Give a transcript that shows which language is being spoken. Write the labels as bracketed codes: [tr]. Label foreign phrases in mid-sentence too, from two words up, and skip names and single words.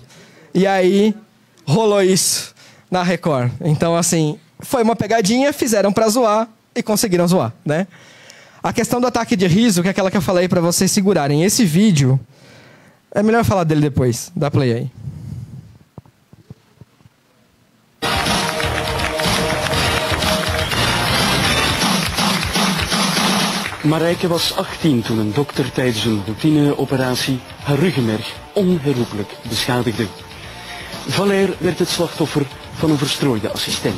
[pt] E aí rolou isso na Record. Então assim, foi uma pegadinha, fizeram pra zoar e conseguiram zoar, né? A questão do ataque de riso, que é aquela que eu falei para vocês segurarem. Esse vídeo, é melhor falar dele depois. Dá play aí. [nl] Marijke was 18 toen een dokter tijdens een routineoperatie haar ruggenmerg onherroepelijk beschadigde. Valère werd het slachtoffer van een verstrooide assistent.